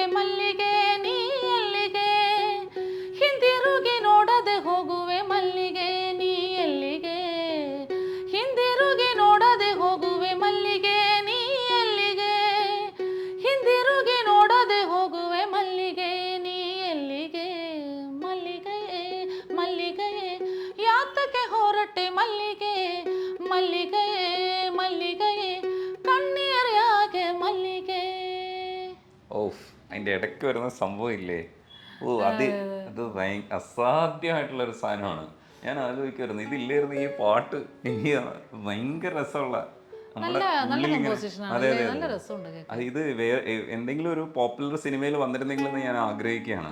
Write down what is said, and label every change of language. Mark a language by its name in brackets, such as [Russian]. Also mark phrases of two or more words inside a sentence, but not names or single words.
[Kannada] ಮಲ್ಲಿಗೆ ನೀ ಎಲ್ಲಿಗೆ, ಹಿಂದಿರುಗಿ ನೋಡದೆ ಹೋಗುವೆ ಮಲ್ಲಿಗೆ ನೀ ಎಲ್ಲಿಗೆ, ಹಿಂದಿರುಗಿ ನೋಡದೆ ಹೋಗುವೆ ಮಲ್ಲಿಗೆ ನೀ ಎಲ್ಲಿಗೆ, ಹಿಂದಿರುಗಿ ನೋಡದೆ ಹೋಗುವೆ ಮಲ್ಲಿಗೆ ನೀ ಎಲ್ಲಿಗೆ, ಮಲ್ಲಿಗೆಯೇ ಮಲ್ಲಿಗೆಯೇ ಯಾತಕ್ಕೆ ಹೊರಟೆ ಮಲ್ಲಿಗೆ, ಮಲ್ಲಿಗೆಯೇ ಮಲ್ಲಿಕಯೆ ಕಣ್ಣೀರ್ ಯಾಕೆ ಮಲ್ಲಿಕೇ. [Malayalam] അതിന്റെ ഇടയ്ക്ക് വരുന്ന സംഭവം ഇല്ലേ, അത് അസാധ്യമായിട്ടുള്ളൊരു സാധനമാണ്. ഞാൻ ആലോചിക്കുമായിരുന്നു ഇതില്ലായിരുന്നു ഈ പാട്ട് എനിക്ക് ഭയങ്കര രസമുള്ള ഇത് എന്തെങ്കിലും ഒരു പോപ്പുലർ സിനിമയിൽ വന്നിരുന്നെങ്കിലെന്ന് ഞാൻ ആഗ്രഹിക്കുകയാണ്.